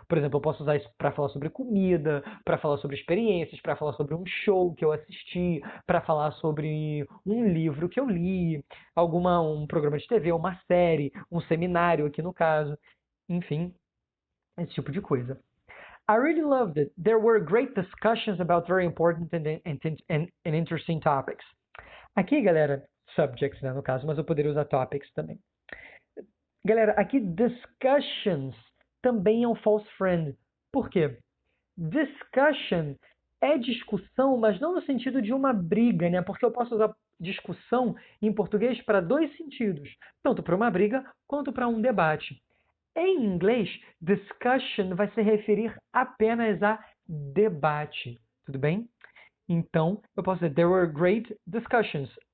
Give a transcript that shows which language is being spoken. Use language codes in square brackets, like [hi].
[pt] Por exemplo, eu posso usar isso para falar sobre comida, para falar sobre experiências, para falar sobre um show que eu assisti, para falar sobre um livro que eu li, um programa de TV, uma série, um seminário aqui no caso, enfim, esse tipo de coisa. [en] I really loved it. There were great discussions about very important and interesting topics. [pt] Aqui, galera, subjects, né, no caso, mas eu poderia usar topics também. Galera, aqui discussions também é um false friend. Por quê? Discussion é discussão, mas não no sentido de uma briga, né? Porque eu posso usar discussão em português para dois sentidos, tanto para uma briga quanto para um debate. Em inglês, discussion vai se referir apenas a debate, tudo bem? Então, eu posso dizer, [en] there were great discussions.